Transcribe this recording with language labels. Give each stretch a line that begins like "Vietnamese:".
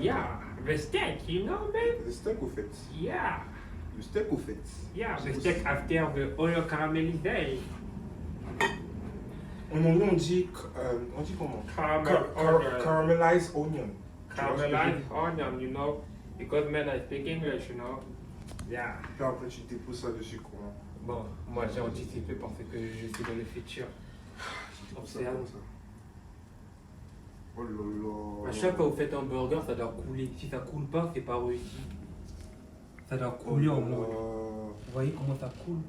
English: Yeah, the steak, you know, man.
French: Le steak au fait. Yeah, Le steak au fait.
English: yeah, the steak after the oil caramelization.
French: En anglais, on dit comment?
English: Caramelized onion. Caramelized onion, you know, because man, I speak English, you know. Yeah.
French: Puis après, tu déposes ça dessus, quoi. Bon, moi j'ai anticipé parce que je suis dans le futur. Comme ça. Oh là là. À chaque fois que vous faites un burger, ça doit couler. Si ça coule pas, c'est pas réussi. Ça doit couler en mode. Vous voyez comment ça coule?